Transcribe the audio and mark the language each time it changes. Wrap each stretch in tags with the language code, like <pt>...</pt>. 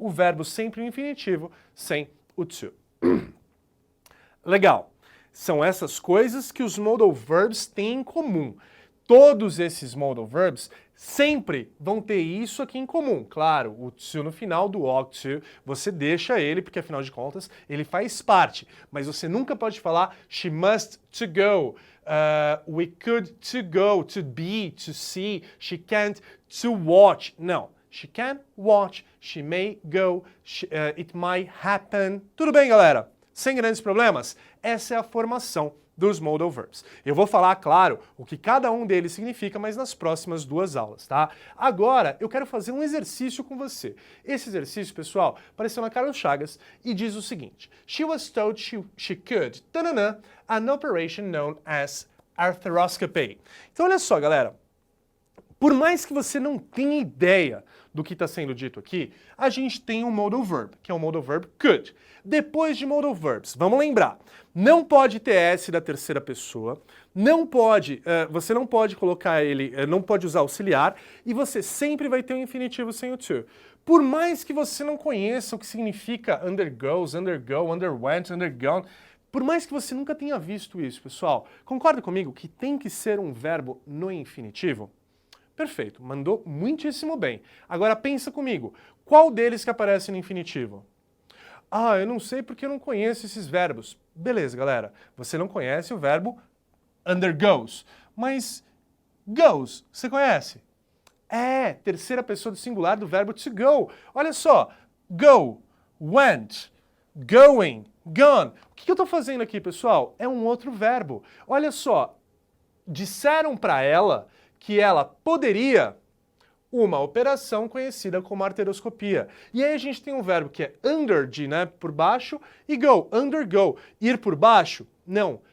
<pt>O verbo sempre no infinitivo, sem o to. Legal. São essas coisas que os modal verbs têm em comum. Todos esses modal verbs sempre vão ter isso aqui em comum. Claro, o to no final do ought to, você deixa ele, porque afinal de contas ele faz parte. Mas você nunca pode falar</pt> <en>she must to go, we could to go, to be, to see, she can't to watch.</en> <pt>Não.</pt> <en>She can watch, she may go, it might happen.</en> <pt>Tudo bem, galera? Sem grandes problemas? Essa é a formação dos modal verbs. Eu vou falar, claro, o que cada um deles significa, mas nas próximas 2 aulas, tá? Agora, eu quero fazer um exercício com você. Esse exercício, pessoal, apareceu na Carlos Chagas e diz o seguinte:</pt> <en>She was told she could, tanana, an operation known as arthroscopy.</en> <pt>Então, olha só, galera. Por mais que você não tenha ideia do que está sendo dito aqui, a gente tem um modal verb, que é o modal verb could. Depois de modal verbs, vamos lembrar, não pode ter S da terceira pessoa, não pode, você não pode colocar ele, não pode usar auxiliar, e você sempre vai ter um infinitivo sem o to. Por mais que você não conheça o que significa undergoes, undergo, underwent, undergone, por mais que você nunca tenha visto isso, pessoal, concorda comigo que tem que ser um verbo no infinitivo? Perfeito, mandou muitíssimo bem. Agora pensa comigo, qual deles que aparece no infinitivo? Ah, eu não sei porque eu não conheço esses verbos. Beleza, galera, você não conhece o verbo undergoes, mas goes, você conhece? É, terceira pessoa do singular do verbo to go. Olha só, go, went, going, gone. O que eu estou fazendo aqui, pessoal? É um outro verbo. Olha só, disseram para ela que ela poderia uma operação conhecida como arteroscopia. E aí a gente tem um verbo que é under, de, né, por baixo, e go, undergo. Ir por baixo? Não.</pt>